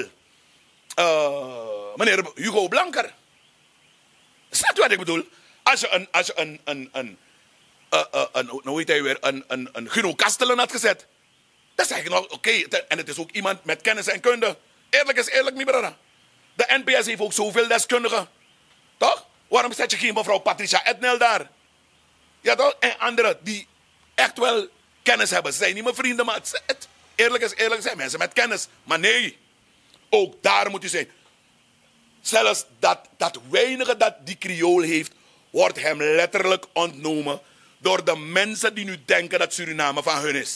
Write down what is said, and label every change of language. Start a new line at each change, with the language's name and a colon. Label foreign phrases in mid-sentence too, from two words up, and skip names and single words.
Dutch: Meneer Hugo Blanker. Snap je wat ik bedoel? Als je hoe heet hij weer? Een Guno Kastelen had gezet. Dan zeg ik nog, oké. En het is ook iemand met kennis en kunde. Eerlijk is eerlijk,
Sranan Tongo: mi brada.
Dutch: De NPS heeft ook zoveel deskundigen. Toch? Waarom zet je geen mevrouw Patricia Ednel daar? Ja toch? En anderen die echt wel kennis hebben. Ze zijn niet mijn vrienden, maar eerlijk is eerlijk, zijn mensen met kennis. Maar nee, ook daar moet u zijn. Zelfs dat weinige dat die Creool heeft, wordt hem letterlijk ontnomen door de mensen die nu denken dat Suriname van hun is.